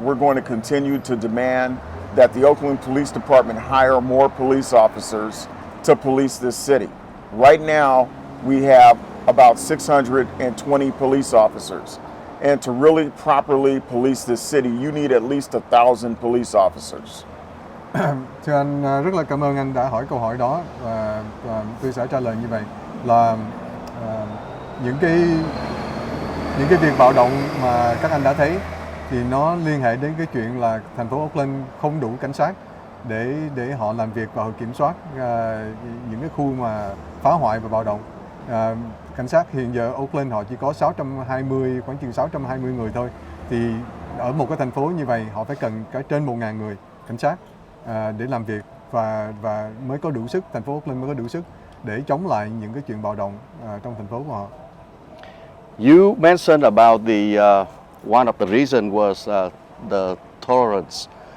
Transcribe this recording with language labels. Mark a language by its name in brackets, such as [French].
[English] We're going to continue to demand that the Oakland Police Department hire more police officers to police this city. Right now, we have about 620 police officers. And to really properly police this city, you need at least 1,000 police officers. [Vietnamese] Thưa anh, rất là cảm ơn anh đã hỏi câu hỏi đó, và tôi sẽ trả lời như vậy là những cái việc bạo động mà các anh đã thấy thì nó liên hệ đến cái chuyện là thành phố Oakland không đủ cảnh sát để họ làm việc và họ kiểm soát những cái khu mà phá hoại và bạo động. Cảnh sát hiện giờ Oakland họ chỉ có khoảng chừng 620 người thôi, thì ở một cái thành phố như vậy họ phải cần cả trên 1.000 người cảnh sát để làm việc, và mới có đủ sức, thành phố Oakland mới có đủ sức để chống lại những cái chuyện bạo động trong thành phố của họ. [English] You mentioned about the one of the reason was the tolerance.